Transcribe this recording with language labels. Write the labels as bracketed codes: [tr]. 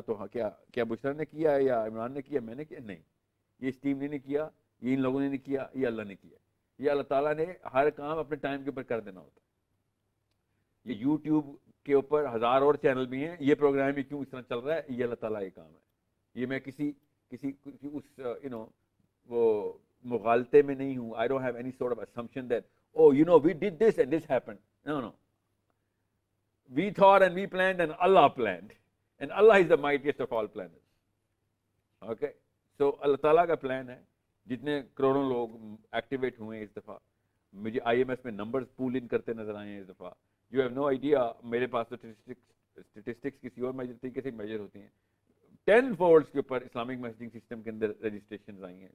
[ur] تو کیا بشرا نے کیا ہے یا عمران نے کیا, میں نے کیا؟ نہیں, یہ اس ٹیم نے کیا, یہ ان لوگوں نے نہیں کیا, یہ اللہ نے کیا. یہ اللہ تعالیٰ نے ہر کام اپنے ٹائم کے اوپر کر دینا ہوتا ہے. یہ یوٹیوب کے اوپر 1000 اور چینل بھی ہیں, یہ پروگرام بھی کیوں اس طرح چل رہا ہے, یہ اللہ تعالیٰ کا کام ہے. یہ میں کسی اس وہ مغالطے میں نہیں ہوں. [en] I don't have any sort of assumption that we did this and this happened. No. We thought and we planned and Allah planned. And Allah is the mightiest of all planners. Okay? [ur] So اللہ تعالیٰ کا plan ہے. جتنے کروڑوں لوگ activate ہوئے ہیں اس دفعہ, مجھے IMS میں نمبرز پول ان کرتے نظر آئے ہیں اس دفعہ. [en] You have no idea, [ur] میرے پاس تو اسٹیٹسٹکس کسی اور طریقے سے میجر ہوتی ہیں. 10 فولڈس کے اوپر اسلامک میسیجنگ سسٹم کے اندر رجسٹریشن آئی ہیں.